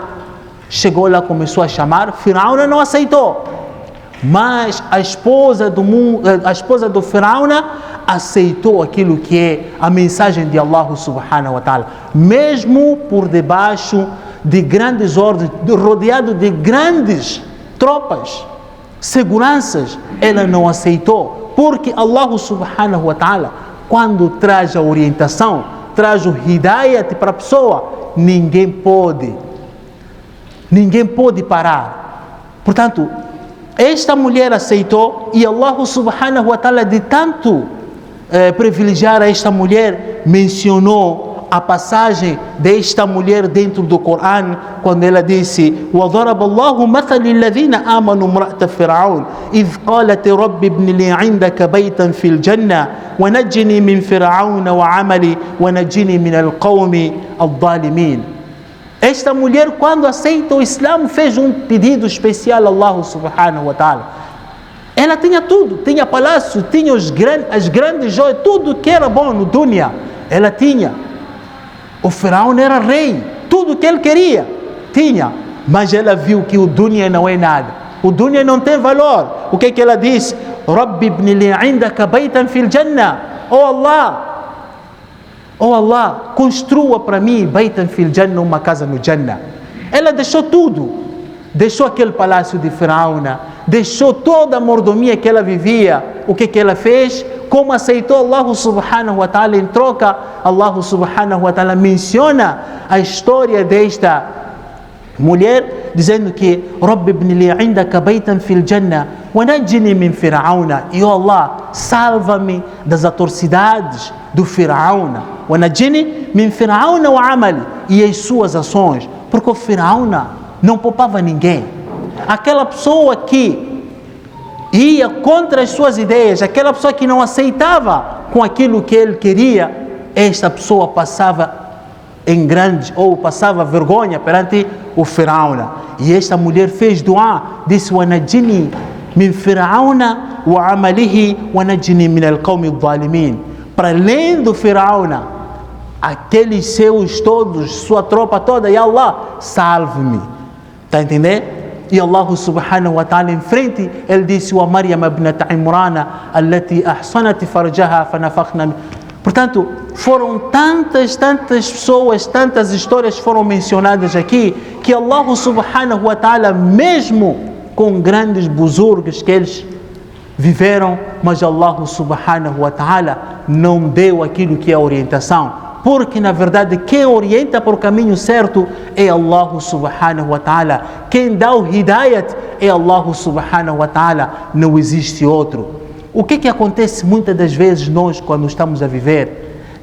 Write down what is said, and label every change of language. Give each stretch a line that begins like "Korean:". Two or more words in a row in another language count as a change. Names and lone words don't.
Portuguese: Chegou lá, começou a chamar, Firaun não aceitou, mas a esposa do Firaun aceitou aquilo que é a mensagem de
Arabic: الله سبحانه وتعالى,
Portuguese: mesmo por debaixo de grandes ordens, rodeado de grandes tropas, seguranças, ela não aceitou, porque
Arabic: الله سبحانه وتعالى,
Portuguese: quando traz a orientação, traz o hidayat para a pessoa, ninguém pode parar. Portanto, esta mulher aceitou, e
Arabic: الله سبحانه وتعالى,
Portuguese: de tanto privilegiar a esta mulher, mencionou a passagem desta mulher dentro do Corão, quando ela disse:
Arabic: وَضَرَبَ اللَّهُ مَثَلِ الَّذِينَ آمَنُوا امْرَأَةَ فِرْعَوْنَ إِذْ قَالَتْ رَبِّ ابْنِ لِي عِندَكَ بَيْتًا فِي الْجَنَّةِ وَنَجِّنِي مِنْ فِرْعَوْنَ وَعَمَلِهِ وَنَجِّنِي مِنَ الْقَوْمِ الظَّالِمِينَ.
Portuguese: Esta mulher, quando aceita o Islã, fez um pedido especial a
Arabic: الله سبحانه وتعالى.
Portuguese: Ela tinha tudo, tinha palácio, tinha as grandes joias, tudo que era bom no dunya, ela tinha. O Firaun era rei, tudo que ele queria, tinha. Mas ela viu que o dunya não é nada. O dunya não tem valor. O que é que ela diz?
Arabic: ربي ابن لي عندك بيتا في الجنة.
Portuguese: Oh Allah, construa para mim
Arabic: بيتا في الجنة,
Portuguese: uma casa no Jannah. Ela deixou tudo. Deixou aquele palácio de Firaúna, deixou toda a mordomia que ela vivia. O que que ela fez? Como aceitou
Arabic: الله سبحانه وتعالى
Portuguese: em troca,
Arabic: الله سبحانه وتعالى
Portuguese: menciona a história desta mulher, dizendo que
Arabic: ربي ابن لي عندك بيتا في الجنة ونجني من فرعون.
Portuguese: E Allah, salva-me das atrocidades do Firaúna.
Arabic: ونجني من فرعون وعمله.
Portuguese: E as suas ações. Porque o Firaúna não poupava ninguém. Aquela pessoa que ia contra as suas ideias, aquela pessoa que não aceitava com aquilo que ele queria, esta pessoa passava em grande, ou passava vergonha perante o Firaúna. E esta mulher fez dua, disse:
Arabic: "ونجني من فرعون وعمله ونجني من القوم الظالمين."
Portuguese: Para além do Firaúna, aqueles seus todos, sua tropa toda, e Allah, salve-me. Está a entender? E
Arabic: الله سبحانه وتعالى
Portuguese: em frente, ele disse:
Arabic: "ومريم ابنت عمران التي أحصنت فرجها فنفخنا."
Portuguese: Portanto, foram tantas pessoas, tantas histórias foram mencionadas aqui, que
Arabic: الله سبحانه وتعالى,
Portuguese: mesmo com grandes buzurgos que eles viveram, mas
Arabic: الله سبحانه وتعالى
Portuguese: não deu aquilo que é a orientação. Porque na verdade quem orienta para o caminho certo é
Arabic: الله سبحانه وتعالى.
Portuguese: Quem dá o hidayat é
Arabic: الله سبحانه وتعالى.
Portuguese: Não existe outro. O que acontece muitas das vezes nós quando estamos a viver?